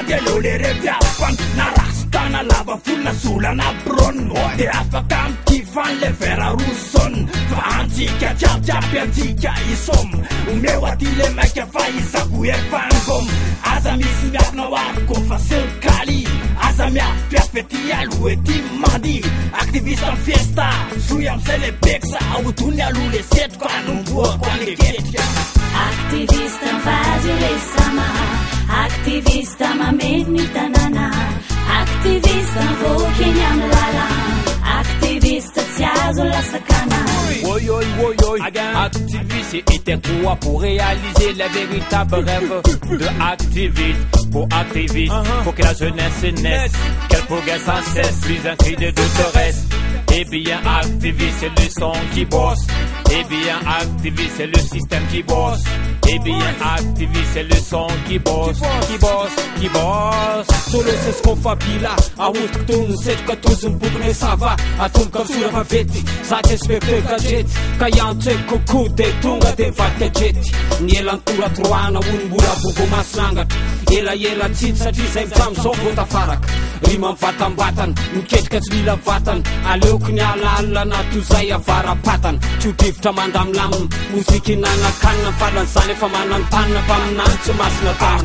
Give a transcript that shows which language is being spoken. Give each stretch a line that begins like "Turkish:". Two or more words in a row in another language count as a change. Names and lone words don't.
Malagasy: de leo le reviafany Na rastana lava volona solana brone De afaka mitifany le vera roson Fa antsika jiaby antsika isom Omeo aty le maika fa isako efangom Aza misy miafina oariko fa selkaly Aza miafipiafy ety aloha ety mandi Aktivista fiesta Soy am'zay le beksa Aodony aloha le setroko Anomboako an'le ketrika Aktivista vazio le sama. Aktivista mameni tanana. Aktivista vokeny am lala. Aktivista tsy azo lasakana.
French: Oi, activiste était quoi pour réaliser les véritables rêves de activiste. Pour activiste, faut que la jeunesse naisse, qu'elle progresse sans cesse, plus un cri de détresse. Eh bien, activiste, c'est le son qui bosse. Eh bien, activiste, c'est le système qui bosse. Eh bien, activiste, c'est le son qui bosse.
Malagasy: Solo se skofabila Aostiko toy ny setroka tozy mibokony sava Atomboka misora fa vety Zatra inspecteur gadgety Ka iantseko koko de tonga de vadika jety Ny elan'ny toratroana onombola boko masinangatra Ela tsitsy satria zay mitramo zao vao tafaraka Rima mivatam-batana Miketrika tsy mila vatana Aleoko ny alalina na toy zay avarapatana Tsy ho drivotra mandamilamina Moziky nanakanina Falan'izany efa manantanina mpaminany tsy masina tanina